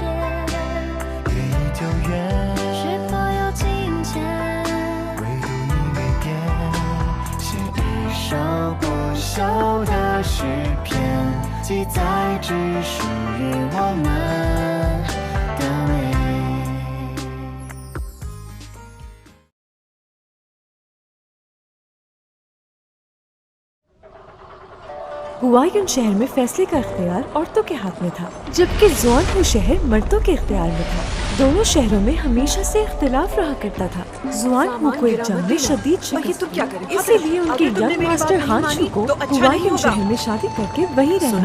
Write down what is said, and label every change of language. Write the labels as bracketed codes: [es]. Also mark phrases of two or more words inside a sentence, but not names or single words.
[zh] 月已久远，是否有金钱？唯独你没变，写一首不朽的诗篇，记载只属于我们的美。 [ur] ہوایون شہر میں فیصلے کا اختیار عورتوں کے ہاتھ میں تھا، جبکہ ژوانہو شہر مردوں کے اختیار میں تھا. دونوں شہروں میں ہمیشہ سے اختلاف رہا کرتا تھا۔ ژوانہو کو ایک جنگ میں شدید شکست ہوئی، اسی لیے ان کے [en] young master [ur] ہانشو کو ہوایون شہر میں شادی کر کے وہیں رہنا.